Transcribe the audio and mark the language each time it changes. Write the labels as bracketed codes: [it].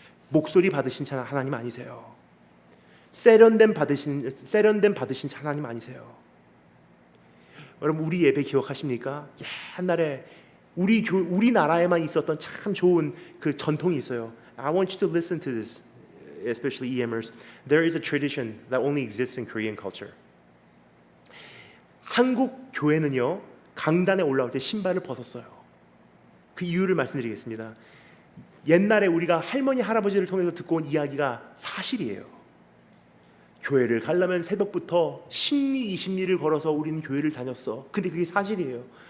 [ko] 목소리 받으신 찬양 하나님 아니세요. 세련된 받으신 하나님 아니세요. 여러분, 우리 예배 기억하십니까? 옛날에 우리나라에만 있었던 참 좋은 그 전통이 있어요. [en] I want you to listen to this. especially EMers, there is a tradition that only exists in Korean culture. [ko] 한국 교회는요, 강단에 올라올 때 신발을 벗었어요. 그 이유를 말씀드리겠습니다. 옛날에 우리가 할머니 할아버지를 통해서 듣고 온 이야기가 사실이에요. 교회를 가려면 새벽부터 10리 20리를 걸어서 우리는 교회를 다녔어. 근데 그게 사실이에요.